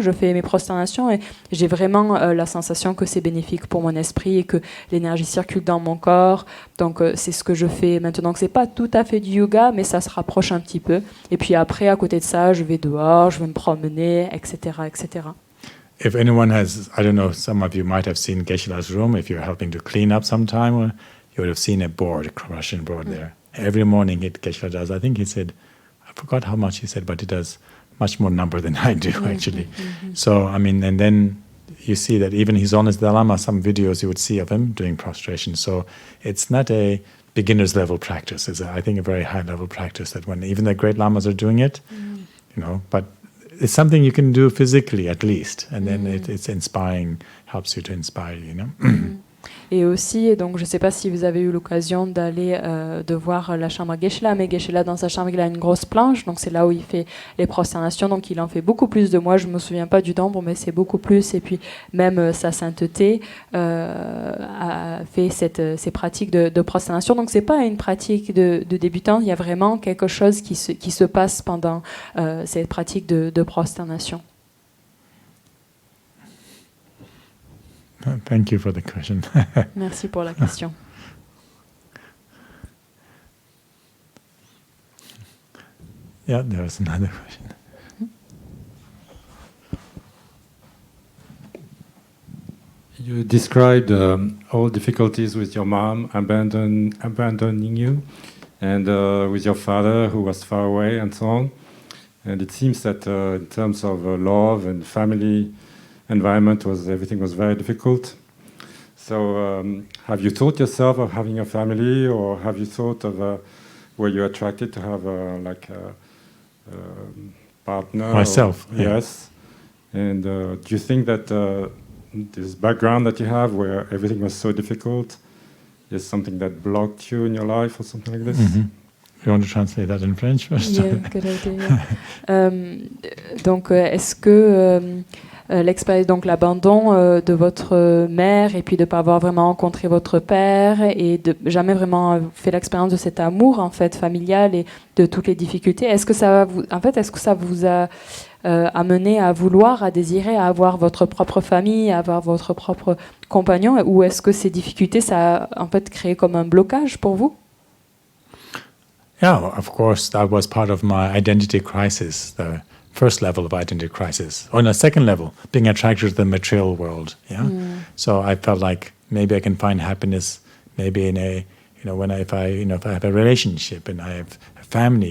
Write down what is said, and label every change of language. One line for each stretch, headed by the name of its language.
French: Je fais mes prosternations et j'ai vraiment la sensation que c'est bénéfique pour mon esprit et que l'énergie circule dans mon corps. Donc c'est ce que je fais maintenant. C'est pas tout à fait du yoga, mais ça se rapproche un petit peu. Et puis après, à côté de ça, je vais dehors, je vais me promener, etc., etc.
English: If anyone has, I don't know, some of you might have seen Geshe-la's room. If you're helping to clean up sometime, you would have seen a board, a Russian board there. Every morning, Geshe-la does. I think he said, I forgot how much he said, but he does much more number than I do actually. So I mean, and then you see that even His Holiness Dalai Lama, some videos you would see of him doing prostration. So it's not a beginner's level practice. It's, I think, a very high level practice that when even the great lamas are doing it, you know, but it's something you can do physically at least. And then it's inspiring, helps you to inspire, you know.
French: Et aussi, donc je ne sais pas si vous avez eu l'occasion d'aller de voir la chambre à Geshe-la, mais Geshe-la, dans sa chambre, il a une grosse planche, donc c'est là où il fait les prosternations, donc il en fait beaucoup plus de moi, je ne me souviens pas du nombre, mais c'est beaucoup plus, et puis même sa sainteté a fait ces pratiques de prosternation, donc ce n'est pas une pratique de débutant, il y a vraiment quelque chose qui se passe pendant cette pratique de prosternation.
English: Thank you for the question.
French: Merci pour la question.
English: Yeah, there was another question. You described all difficulties with your mom abandoning you, and with your father who was far away, and so on. And it seems that in terms of love and family environment, everything was very difficult. So have you thought yourself of having a family, or have you thought of were you attracted to have like a partner? Myself, or, yes. And do you think that this background that you have, where everything was so difficult, is something that blocked you in your life, or something like this? You want to translate that in French first? Yeah, good idea.
French: Donc, est-ce que l'expérience, donc l'abandon de votre mère, et puis de ne pas avoir vraiment rencontré votre père, et de jamais vraiment fait l'expérience de cet amour en fait familial et de toutes les difficultés, est-ce que ça vous a amené à vouloir, à désirer, à avoir votre propre famille, à avoir votre propre compagnon, ou est-ce que ces difficultés, ça a en fait créé comme un blocage pour vous?
English: Yeah, of course, that was part of my identity crisis, the first level of identity crisis. On a second level, being attracted to the material world. Yeah, so I felt like maybe I can find happiness, maybe in a, if I have a relationship and I have a family.